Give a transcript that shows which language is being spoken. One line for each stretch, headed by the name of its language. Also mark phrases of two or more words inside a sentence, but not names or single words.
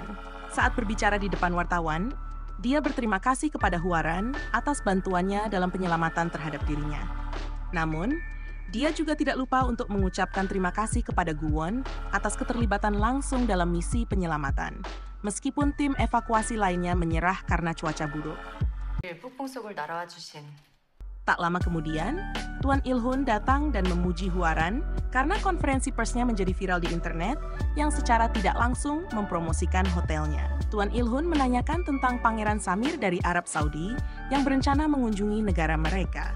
Indonesian: Saat berbicara di depan wartawan, dia berterima kasih kepada Huaran atas bantuannya dalam penyelamatan terhadap dirinya. Namun, dia juga tidak lupa untuk mengucapkan terima kasih kepada Guwon atas keterlibatan langsung dalam misi penyelamatan, meskipun tim evakuasi lainnya menyerah karena cuaca buruk.
Korean: 북풍 속을 날아와 주신
Indonesian: Tak lama kemudian, Tuan Il-hun datang dan memuji Huaran karena konferensi persnya menjadi viral di internet yang secara tidak langsung mempromosikan hotelnya. Tuan Il-hun menanyakan tentang Pangeran Samir dari Arab Saudi yang berencana mengunjungi negara mereka.